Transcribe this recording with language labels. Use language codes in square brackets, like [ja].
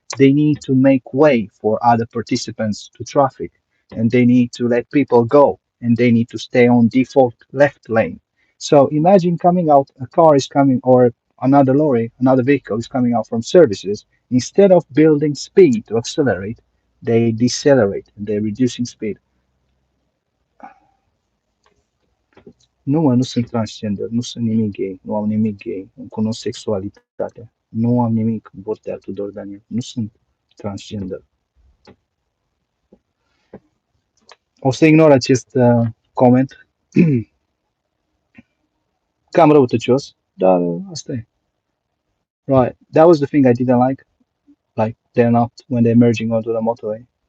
[en] They need to make way for other participants to traffic, and they need to let people go, and they need to stay on default left lane. So imagine coming out, a car is coming, or another lorry, another vehicle is coming out from services. Instead of building speed to accelerate, they decelerate and they're reducing speed. [ro] Nu sunt transgender, nu sunt nimic gay, nu am nimic gay, îmi cunosc sexualitatea. Nu am nimic Botea Tudor Daniel, nu sunt transgender. O să ignor acest comment, cam răutăcios, dar asta e. [en] Right, that was the thing I didn't like. Like, they're not, when they're merging onto the motorway.